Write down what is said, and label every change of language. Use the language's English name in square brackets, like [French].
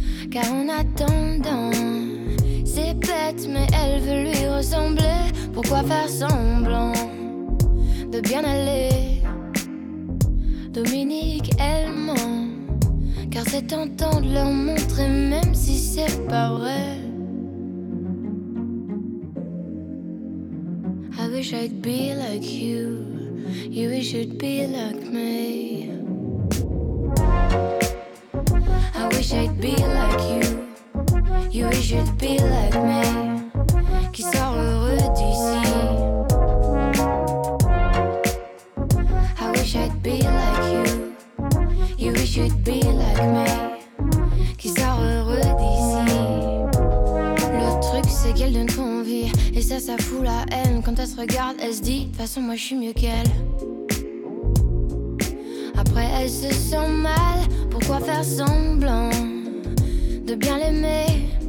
[French] Car en attendant, c'est bête mais elle veut lui ressembler. Pourquoi faire semblant de bien aller? Dominique, elle ment. Car c'est tentant de leur montrer, même si c'est pas vrai. [English] I wish I'd be like you, you wish you'd be like me. I wish I'd be like you, you wish you'd be like me. [French] Qui sort heureux d'ici. [English] I wish I'd be like you, you wish you'd be like me. [French] Qui sort heureux d'ici. Le truc c'est qu'elle donne trop envie et ça fout la haine. Quand elle se regarde elle se dit, de toute façon moi je suis mieux qu'elle. Après elle se sent mal, pourquoi pourquoi faire semblant de bien l'aimer?